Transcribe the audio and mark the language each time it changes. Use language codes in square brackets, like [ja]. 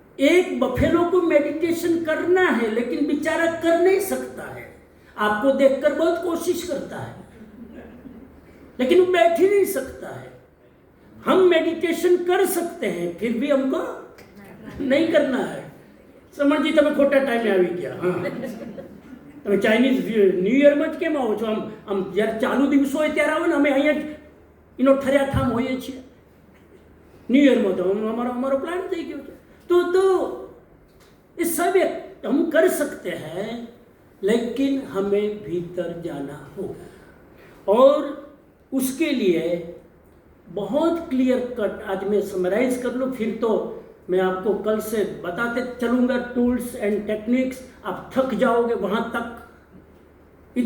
[hi] एक बफेलो को मेडिटेशन करना है लेकिन बेचारा कर नहीं सकता है, आपको देखकर बहुत कोशिश करता है लेकिन वो बैठ ही नहीं सकता है। हम मेडिटेशन कर सकते हैं फिर भी हमको नहीं करना है। समझ जी, [gu] તમે ખોટા ટાઈમે આવી ગયા। હા, તમે ચાઇનીઝ ન્યૂ યરમાં જ કેમ આવો છો? આમ જ્યારે ચાલુ દિવસો હોય ત્યારે આવો ને, અમે અહીંયા ઠર્યા ઠામ હોઈએ છીએ। ન્યૂ યરમાં તો અમારો પ્લાન થઈ ગયો છે। [hi] तो ये सब हम कर सकते हैं लेकिन हमें भीतर जाना होगा और उसके लिए बहुत क्लियर कट आज मैं समराइज कर लूँ, फिर तो मैं आपको कल से बताते चलूँगा टूल्स एंड टेक्निक्स, आप थक जाओगे वहाँ तक।